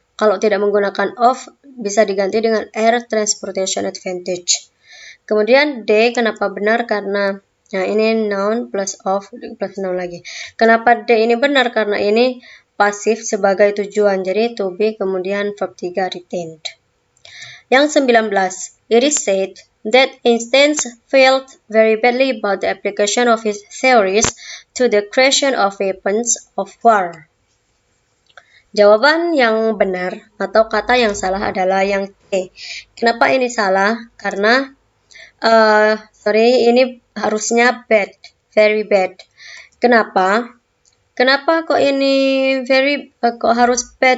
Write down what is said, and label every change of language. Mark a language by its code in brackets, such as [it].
[id] Kalau tidak menggunakan of bisa diganti dengan [en] air transportation advantage. [id] Kemudian D kenapa benar? Karena ini noun plus of plus noun lagi. Kenapa D ini benar? Karena ini pasif sebagai tujuan, jadi to be kemudian verb 3 retained. Yang 19, [en] it is said that Einstein felt very badly about the application of his theories to the creation of weapons of war. [id] Jawaban yang benar atau kata yang salah adalah yang C. Kenapa ini salah? Karena ini harusnya bad, very bad. Kenapa? Kenapa kok ini kok harus bad?